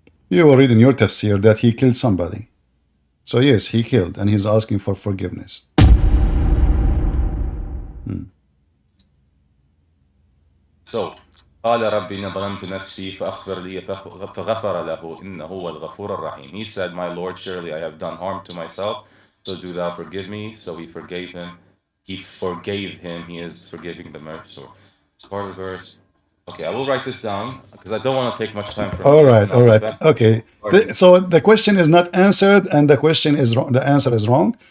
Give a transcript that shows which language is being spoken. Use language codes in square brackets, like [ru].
[en] You will read in your tafsir that he killed somebody. So yes, he killed, and he's asking for forgiveness. [ar] So, قال ربي إن ظلمت نفسي فأغفر لي فغفر له إنه هو الغفور الرحيم. [en] He said, "My Lord, surely I have done harm to myself, so do thou forgive me." So he forgave him. He forgave him. He is forgiving the merciful. Part of the verse. Okay, I will write this down because I don't want to take much time from All you. right, all right. Okay. So the question is not answered, and the question is wrong. The answer is wrong.